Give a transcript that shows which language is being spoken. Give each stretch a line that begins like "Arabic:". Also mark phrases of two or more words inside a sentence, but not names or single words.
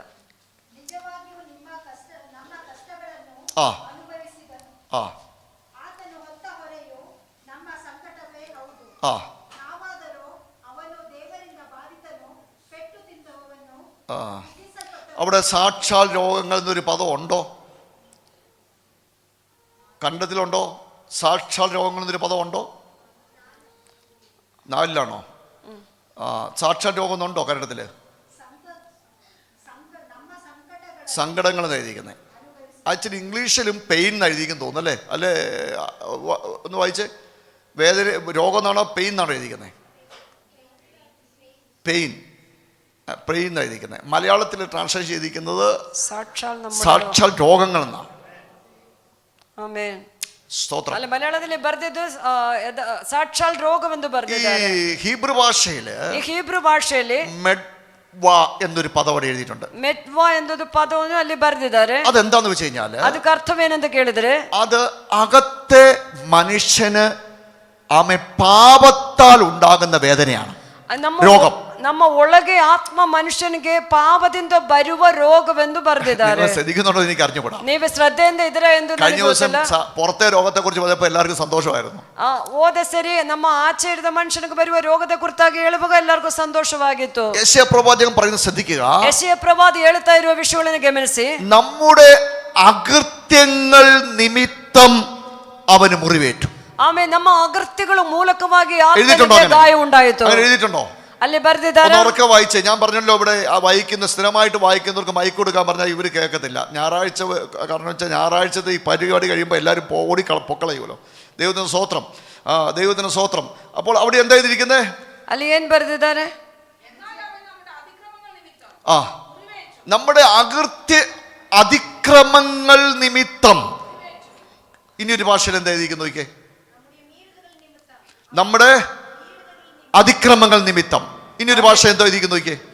Kannada: ನಿಜವಾಗಿಯೂ ನಮ್ಮ ಕಷ್ಟಗಳನ್ನು ആ ಅನುಭವಿಸಿದನು. ആ ಆತನು ಹೊತ್ತ ಹೊರೆಯು ನಮ್ಮ ಸಂಕಟವೇ ಹೌದು. ആ ನಾವಾದರೂ ಅವನು ದೇವರಿಂದ ಬಾಧಿತನು, ಪೆಟ್ಟು ತಿಂದವನು, ആ ವಿಧಿಸಲ್ಪಟ್ಟವನು.
Malayalam: അവിടെ സാക്ഷാൽ രോഗങ്ങൾ എന്നൊരു പദം ഉണ്ടോ? കണ്ടതിലുണ്ടോ? സാക്ഷാൽ രോഗങ്ങൾ എന്നൊരു പദം ഉണ്ടോ? 4 സാക്ഷാൽ രോഗം എന്നുണ്ടോ കന്നഡത്തില്?
Kannada: ನಮ್ಮ ಸಂಕಟಗಳನ್ನು
Malayalam: സങ്കടങ്ങൾ എഴുതിയിരിക്കുന്നത്. ആക്ച്വലി ഇംഗ്ലീഷിലും പെയിൻ എഴുതിയിരിക്കുന്നു തോന്നുന്നു, അല്ലേ? ഒന്ന് വായിച്ചേ. വേദന രോഗം എന്നാണോ പെയിൻ എന്നാണോ എഴുതിയിരിക്കുന്നത്? പെയിൻ എഴുതിയിരിക്കുന്നത്. മലയാളത്തിൽ ട്രാൻസ്ലേറ്റ് ചെയ്തിരിക്കുന്നത് സാക്ഷാൽ രോഗങ്ങൾ എന്നാണ്.
Kannada: ಆಮೆನ್.
Malayalam: സ്തോത്രം.
Kannada: ಅಲ್ಲ, ಮಲಯಾಳದಲ್ಲಿ ಬರೆದಿದ್ದು ಸಾಕ್ಷಾಲ್ ರೋಗವೆಂದು ഈ ಬರೆದಿದ್ದಾರೆ.
Malayalam: ഹീബ്രു ഭാഷയില്
Kannada: ಈ ಹೀಬ್ರು ಭಾಷೆಯಲ್ಲಿ
Malayalam: മെഡ്വാ എന്നൊരു പദം അവിടെ എഴുതിയിട്ടുണ്ട്.
Kannada: ಮೆಟ್ವಾ ಎಂಬುದು ಪದವನ್ನು ಅಲ್ಲಿ ಬರೆದಿದ್ದಾರೆ.
Malayalam: അതെന്താന്ന് വെച്ച് കഴിഞ്ഞാല്
Kannada: ಅದಕ್ಕೆ ಅರ್ಥವೇನೆಂತ ಕೇಳಿದ್ರೆ,
Malayalam: അത് അകത്തെ മനുഷ്യന് പാപത്താൽ ഉണ്ടാകുന്ന വേദനയാണ്, രോഗം.
Kannada: ನಮ್ಮ ಒಳಗೆ ಆತ್ಮ ಮನುಷ್ಯನಿಗೆ ಪಾಪದಿಂದ ಬರುವ ರೋಗವೆಂದು ಬರೆದಿದ್ದಾರೆ.
Malayalam: ശ്രദ്ധിക്കുന്നുണ്ടോ എനിക്ക് അറിഞ്ഞുകൂടാ.
Kannada: ನೀವು ಶ್ರದ್ಧೆಯಿಂದ ಇದ್ರೆ ಎಂದು
Malayalam: കഴിഞ്ഞ ദിവസം പുറത്തെ രോഗത്തെ കുറിച്ച് പറഞ്ഞപ്പോൾ എല്ലാവർക്കും സന്തോഷമായിരുന്നു.
Kannada: ಹೋದ ಸರಿ ನಮ್ಮ ಆಚೆ ಇರಿದ ಮನುಷ್ಯನಿಗೆ ಬರುವ ರೋಗದ ಕುರಿತಾಗಿ ಹೇಳುವಾಗ ಎಲ್ಲರಿಗೂ ಸಂತೋಷವಾಗಿತ್ತು.
Malayalam: യെശയ്യാ പ്രവാചകൻ പറയുന്നത് ശ്രദ്ധിക്കുക.
Kannada: ಯೆಶಾಯ ಪ್ರವಾದಿ ಹೇಳ್ತಾ ಇರುವ ವಿಷಯಗಳನ್ನು ಗಮನಿಸಿ.
Malayalam: നമ്മുടെ അകൃത്യങ്ങൾ നിമിത്തം അവന് മുറിവേറ്റു.
Kannada: ಆಮೇಲೆ ನಮ್ಮ ಅಗತ್ಯಗಳ ಮೂಲಕವಾಗಿ
Malayalam: എഴുതിയിട്ടുണ്ടോ?
Kannada: ಗಾಯ ಉಂಟಾಯಿತು.
Malayalam: അങ്ങനെ എഴുതിയിട്ടുണ്ടോ?
Kannada: ಅಲ್ಲಿ ಬರ್ದಿದ್ದಾರೆ.
Malayalam: ഉറക്കെ വായിച്ചേ. ഞാൻ പറഞ്ഞല്ലോ, ഇവിടെ സ്ഥിരമായിട്ട് വായിക്കുന്നവർക്ക് മൈക്ക് കൊടുക്കാൻ പറഞ്ഞാൽ ഇവർ കേൾക്കത്തില്ല. ഞായറാഴ്ച, കാരണം വെച്ചാൽ ഞായറാഴ്ചത്തെ ഈ പരിപാടി കഴിയുമ്പോൾ എല്ലാവരും ഓടി പൊക്കളയുമല്ലോ. ദൈവത്തിന് സ്തോത്രം. ദൈവത്തിന് സ്തോത്രം. അപ്പോൾ അവിടെ എന്താ എഴുതിയിരിക്കുന്നത്?
Kannada: ಅಲ್ಲಿ ಏನ್ ಬರ್ದಿದ್ದಾರೆ?
Malayalam: നമ്മുടെ അതിക്രമങ്ങൾ നിമിത്തം. ഇനി ഒരു ഭാഷയിൽ എന്താ എഴുതിയിരിക്കുന്നു നോക്കിയേ? നമ്മുടെ അതിക്രമങ്ങൾ നിമിത്തം. ഇനി ഒരു ഭാഷ എന്തോ എഴുതിയിരിക്കുന്നു നോക്കിയേ?